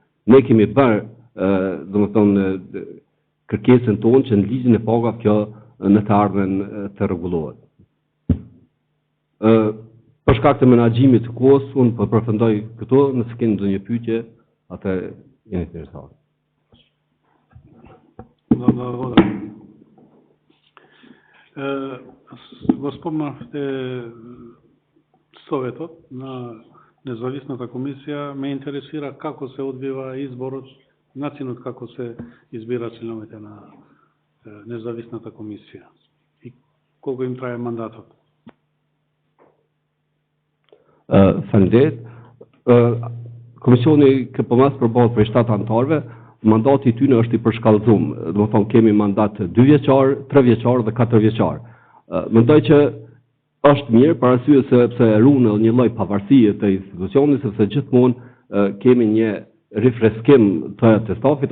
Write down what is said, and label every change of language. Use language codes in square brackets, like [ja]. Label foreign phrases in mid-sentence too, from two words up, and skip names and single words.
[sq] Ne kemi bërë, domethënë, kërkesën tonë që në ligjin e pagave kjo në të ardhmen të rregullohet. Për shkak të menaxhimit të kohës, unë po përfundoj këtu, nëse keni ndonjë pyetje, atë jeni të interesuar. [mk] Го спомнахте советот на независната комисија. Ме интересира како се одвива изборот, начинот како се избира членовите на независната комисија и колку им трае мандатот. [sq] Faleminderit. Komisioni KPM-s përbohet prej 7 anëtarëve. Mandati i tyre është i përshkallëzuar. Do të thonë kemi mandat 2 vjeçar, 3 vjeçar dhe 4 vjeçar. Mendoj që është mirë për arsye sepse ruan një lloj pavarësie të institucionit, sepse gjithmonë kemi një rifreskim të stafit.